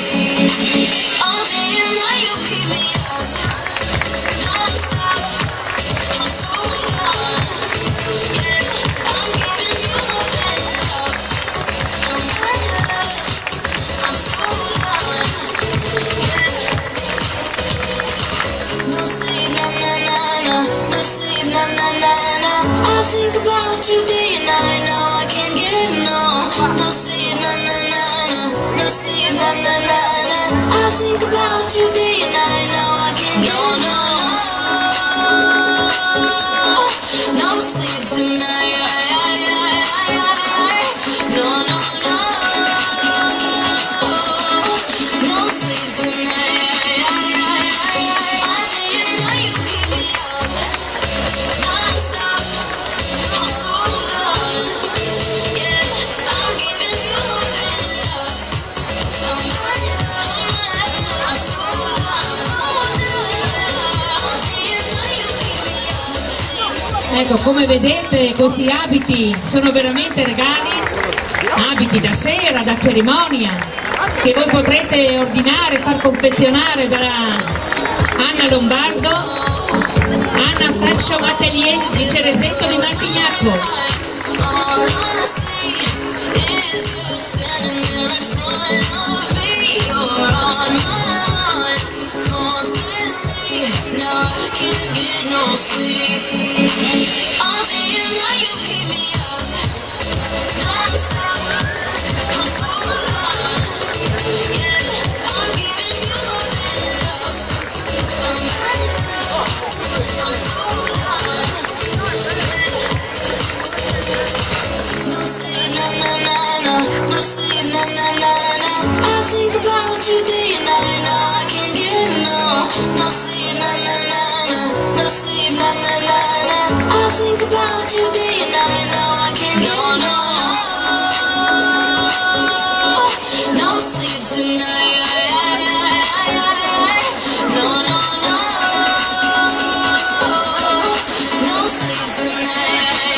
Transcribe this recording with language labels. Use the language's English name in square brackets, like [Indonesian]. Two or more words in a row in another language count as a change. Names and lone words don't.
[English] All day and night you keep me up, non-stop. I'm so done. Yeah, I'm giving you more than enough. I'm not enough. I'm so done. Yeah. No sleep, na na na na. No sleep, na na na na. I think about you day and night. Now I can't get no. No sleep, na na na na. No sleep, na na na na. I think about you day and night. Now I can't get no. No sleep tonight. No, no, no. No sleep tonight. All day and night you keep me up, non-stop. I'm so done. Yeah, I'm giving you more than enough. I'm not enough. I'm so done. All day and night you keep me up. [Italian] Ecco, come vedete questi abiti sono veramente regali, abiti da sera, da cerimonia, che voi potrete ordinare, far confezionare dalla Anna Lombardo, Anna Fashion Atelier di Ceresetto di Martignacco. [English] All I see is you standing there in front of me. You're on my mind constantly. Now I can't get no sleep. All day and night you keep me up, non-stop. I'm so done. Yeah, I'm giving you more than enough. I'm not enough. I'm so done. No sleep, na na na na. No sleep, na na na na. I think about you day and night. Now I can't get no. No sleep, na na na na. No sleep, na na na na. I think about you day and night. Now I can't get no. No sleep tonight. No, no, no. No sleep tonight.